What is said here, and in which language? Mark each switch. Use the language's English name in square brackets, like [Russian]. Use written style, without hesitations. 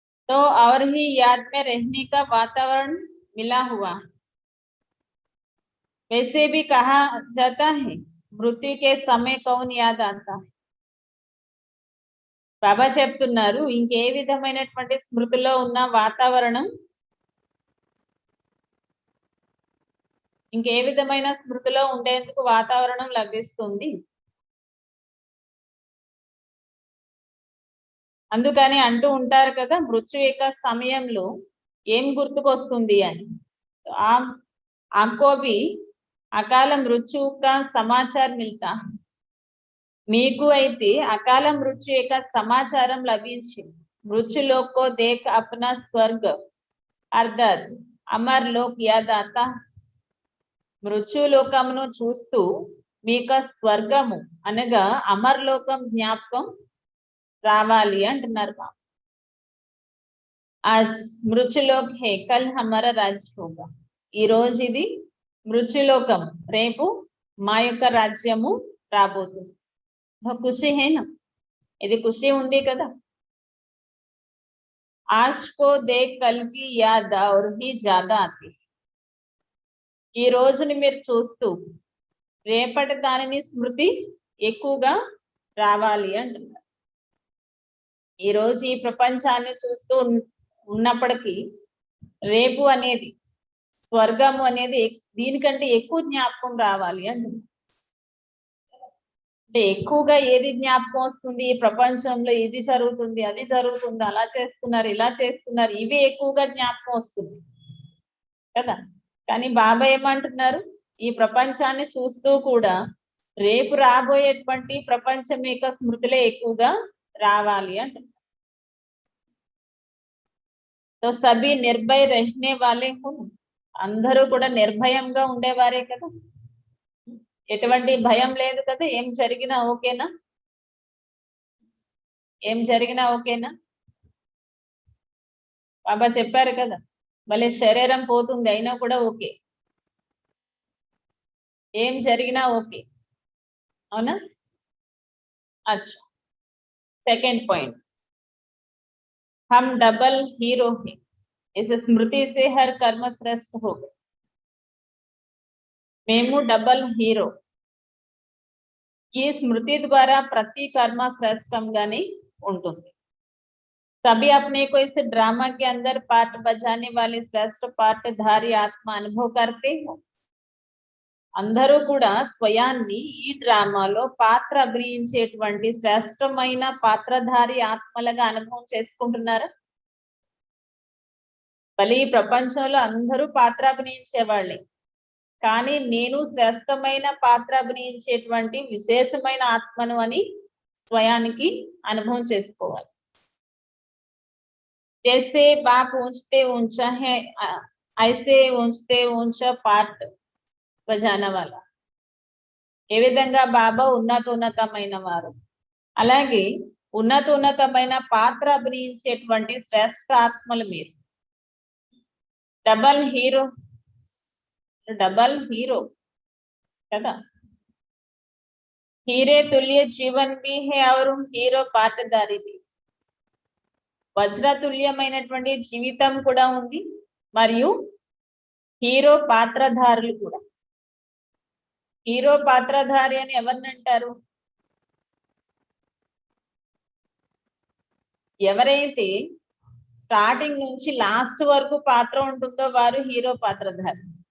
[Hindi] तो और ही याद में रहने का वातावरण मिला हुआ. वैसे भी कहा जाता है मृत्यु के समय कौन याद आता है. [Telugu] బాబా చెప్తున్నారు, ఇంకే విధమైనటువంటి స్మృతిలో ఉన్న వాతావరణం, ఇంకే విధమైన స్మృతిలో ఉండేందుకు వాతావరణం లభిస్తుంది. అందుకని అంటూ ఉంటారు కదా, మృత్యు యొక్క సమయంలో ఏం గుర్తుకొస్తుంది అని. [Hindi] ఆంకో భీ अकाल मृत्यु का समाचार मिलता है। [Telugu] మీకు అయితే అకాల మృత్యు యొక్క సమాచారం లభించింది। [Hindi] మృత్యులోक को देख अपना स्वर्ग अर्थात अमर लोक याद आता। [Telugu] మృత్యులోకమును చూస్తూ మీకు స్వర్గము అనగా అమర్లోకం జ్ఞాపకం రావాలి అంటున్నారు। [Hindi] आज మృత్యులోक है कल हमारा राज्य होगा। [Telugu] ఈ రోజు ఇది మృత్యులోకం, రేపు మా యొక్క రాజ్యము రాబోతుంది। [Hindi] खुशी है ना, [Telugu] ఇది खुशी ఉంది కదా। [Hindi] आज को देख कल की याद और ही ज्यादा आती। [Telugu] ఈ రోజుని మీరు చూస్తూ రేపటి దానిని స్మృతి ఎక్కువగా రావాలి అంటున్నారు। ఈ రోజు ఈ ప్రపంచాన్ని చూస్తూ ఉన్నప్పటికీ రేపు అనేది స్వర్గము అనేది దీనికంటే ఎక్కువ జ్ఞాపకం రావాలి అంటున్నారు। అంటే ఎక్కువగా ఏది జ్ఞాపకం వస్తుంది, ఈ ప్రపంచంలో ఇది జరుగుతుంది, అది జరుగుతుంది, అలా చేస్తున్నారు, ఇలా చేస్తున్నారు, ఇవి ఎక్కువగా జ్ఞాపకం వస్తుంది కదా। కానీ బాబా ఏమంటున్నారు, ఈ ప్రపంచాన్ని చూస్తూ కూడా రేపు రాబోయేటువంటి ప్రపంచం యొక్క స్మృతిలే ఎక్కువగా రావాలి అంటున్నారు। [Hindi] तो सभी निर्भय रहने वाले हो, [Telugu] అందరూ కూడా నిర్భయంగా ఉండేవారే కదా। ఎటువంటి భయం లేదు కదా, ఏం జరిగినా ఓకేనా, ఏం జరిగినా ఓకేనా। బాబా చెప్పారు కదా, భలే శరీరం పోతుంది అయినా కూడా ఓకే, ఏం జరిగినా ఓకే, అవునా। [Hindi] अच्छा, सेकंड पॉइंट, हम डबल हीरो हैं, इस स्मृति से हर कर्म श्रेष्ठ हो गए। [Telugu] మేము డబల్ హీరో, ఈ స్మృతి ద్వారా ప్రతి కర్మ శ్రేష్టంగానే ఉంటుంది। [Hindi] सभी अपने को इस ड्रामा के अंदर पार्ट बजाने वाले श्रेष्ठ पार्टधारी आत्मा अनुभव करते हो। [Telugu] అందరూ కూడా స్వయాన్ని ఈ డ్రామాలో పాత్ర అభినయించేటువంటి శ్రేష్టమైన పాత్రధారి ఆత్మలుగా అనుభవం చేసుకుంటున్నారు। బలి ప్రపంచంలో అందరూ పాత్ర అభినయించేవాళ్ళే, కానీ నేను శ్రేష్టమైన పాత్ర అభినయించేటువంటి విశేషమైన ఆత్మను అని స్వయానికి అనుభవం చేసుకోవాలి। [Hindi] जैसे बाप ऊंचते ऊंचा है, ऐसे ऊंचते ऊंचा पार्ट बजाना वाला। [Telugu] ఏ విధంగా బాబా ఉన్నతమైన వారు, అలాగే ఉన్నతమైన పాత్ర అభినయించేటువంటి శ్రేష్ఠ ఆత్మలు మీరు। డబల్ హీరో, డబల్ హీరో కదా। [Hindi] हीरे तुल्य जीवन भी है और హీరో పాత్రధారి भी। [Telugu] వజ్రతుల్యమైనటువంటి జీవితం కూడా ఉంది మరియు హీరో పాత్రధారులు కూడా। హీరో పాత్రధారి అని ఎవరిని అంటారు, ఎవరైతే స్టార్టింగ్ నుంచి లాస్ట్ వరకు పాత్ర ఉంటుందో వారు హీరో పాత్రధారి।